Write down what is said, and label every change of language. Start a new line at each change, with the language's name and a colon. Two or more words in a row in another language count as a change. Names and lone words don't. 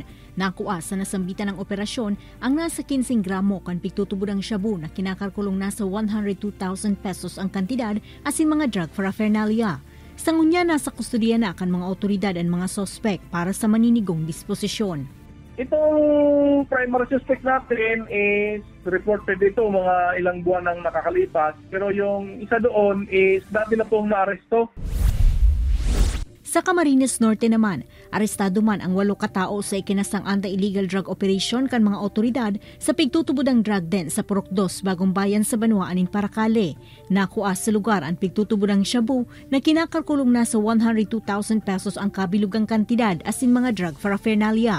Bikol: Nakuha sa nasambitan ng operasyon ang nasa 15 gramo kan pigtutubod ang shabu na kinakalkulong nasa 102,000 pesos ang kantidad asin mga
English: drug paraphernalia.
Bikol: Sa ngunya nasa kustudiya na kan mga otoridad at mga sospek para sa maninigong disposisyon.
Filipino: Itong
English: primary suspect
Filipino: natin
English: is reported
Filipino: ito mga ilang buwan nang nakakalipas. Pero yung isa doon is dati na pong naaresto.
Bikol: Sa Camarines Norte naman, arestado man ang 8 katao sa ikinasang
English: anti-illegal drug operation
Bikol: kan mga otoridad sa pigtutubod ang
English: drug den
Bikol: sa Purok 2, Bagong Bayan sa Banwaan in Paracale. Nakuha sa lugar ang pigtutubod ang shabu na kinakalkulong na sa 102,000 pesos ang kabilugang kantidad asin mga
English: drug paraphernalia.